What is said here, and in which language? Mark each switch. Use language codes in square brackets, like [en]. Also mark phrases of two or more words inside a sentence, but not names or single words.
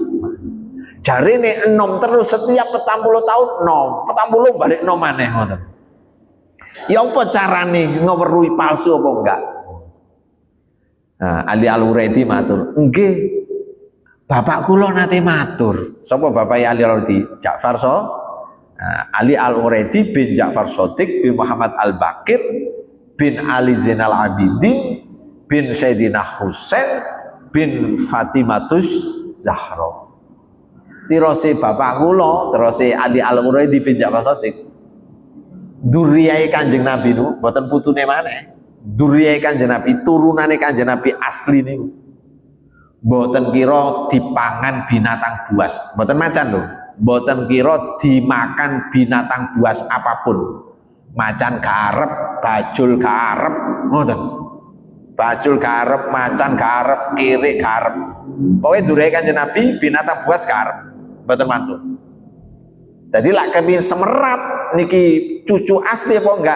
[jv] Jarine enom terus setiap 40 tahun nom, 40 balik nom maneh ngoten. Ya apa carane ngeweruhi palsu apa enggak? Nah, Ali Al-Uraidi matur, nggih. Bapak kula nate matur. Sapa bapak Ali Al-Uraidi? Ja'far Ali Al-Uraidi bin Ja'far Shadiq bin Muhammad Al-Bakir bin Ali Zainal Abidin bin Sayyidina Husain bin Fatimatus Zahra. Tirose bapak kula, terose Ali Al-Uraidi bin Ja'far Shadiq. Duriyae Kanjeng Nabi niku mboten putune maneh. Duriyae Kanjeng Nabi, turunane Kanjeng Nabi asli niku. Mboten kira dipangan binatang buas. Mboten macan lho. Mboten kira [id] dimakan binatang buas apapun. [jv] Macan garep, bajul garep, ngoten. Bajul garep, macan garep, kirik garep. Pokoke duriyae Kanjeng Nabi binatang buas garep. Mboten mantu. Jadi lak kepengin semerap niki cucu asli apa enggak?